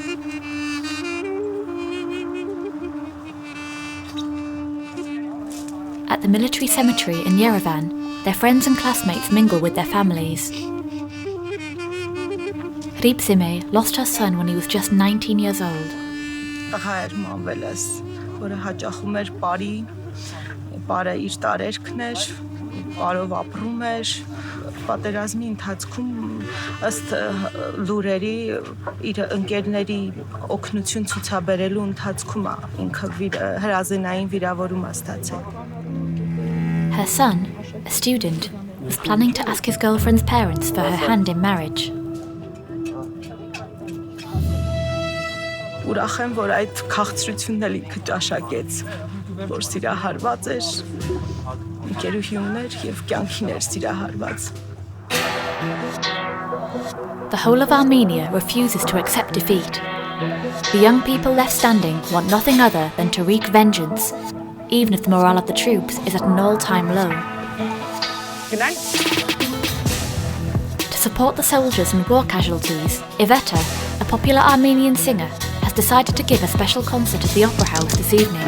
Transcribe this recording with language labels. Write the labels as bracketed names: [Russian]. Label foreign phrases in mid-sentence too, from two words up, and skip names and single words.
[English] At the military cemetery in Yerevan, their friends and classmates mingle with their families. Ribsime lost her son when he was just 19 years old. [Armenian] Պատերազմի ընթացքում ըստ լուրերի իր ընկերների օգնություն ցուցաբերելու ընթացքում ինքը հրազենային վիրավորում ստացել. [English] Her son, a student, was planning to ask his girlfriend's parents for her hand in marriage. [Armenian] Ուրախ եմ, որ այդ քաղցրությունն էլ ինքը ճաշակեց, որ սիրահարված էր, ընկերուհի ուներ եւ կյանքին էր սիրահարված. [English] The whole of Armenia refuses to accept defeat. The young people left standing want nothing other than to wreak vengeance, even if the morale of the troops is at an all-time low. Good night. To support the soldiers and war casualties, Iveta, a popular Armenian singer, has decided to give a special concert at the Opera House this evening.